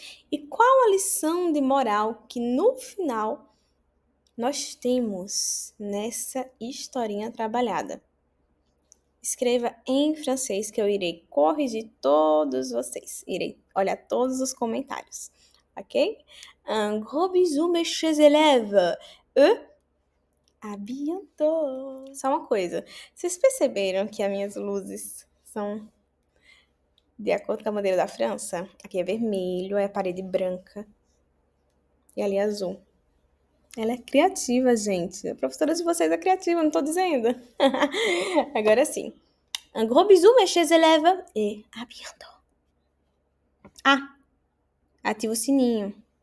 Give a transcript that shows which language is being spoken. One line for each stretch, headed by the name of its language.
Portuguese: E qual a lição de moral que no final nós temos nessa historinha trabalhada? Escreva em francês que eu irei corrigir todos vocês. Irei olhar todos os comentários, ok?
French: Un gros bisou, mes chers élèves. À bientôt.
Portuguese: Só uma coisa. Vocês perceberam que as minhas luzes são de acordo com a bandeira da França? Aqui é vermelho, é a parede branca. E ali é azul. Ela é criativa, gente. A professora de vocês é criativa, não tô dizendo. Agora sim.
French: Un gros bisou, mes chers élèves, et à bientôt.
Portuguese: Ah, ativa o sininho.